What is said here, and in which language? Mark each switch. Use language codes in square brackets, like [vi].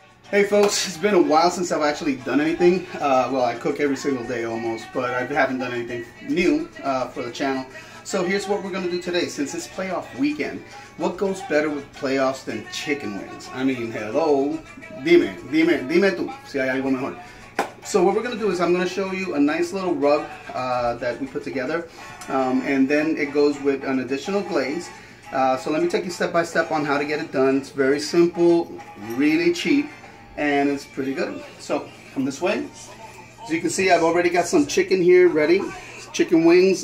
[en] Hey folks, it's been a while since I've actually done anything. Well, I cook every single day almost, but I haven't done anything new for the channel. So here's what we're going to do today. Since it's playoff weekend, what goes better with playoffs than chicken wings? I mean, hello, [es] dime tú, si hay algo mejor. [en] So what we're going to do is I'm going to show you a nice little rub that we put together, and then it goes with an additional glaze. So let me take you step by step on how to get it done. It's very simple, really cheap, and it's pretty good. So come this way. As you can see, I've already got some chicken here ready. Chicken wings.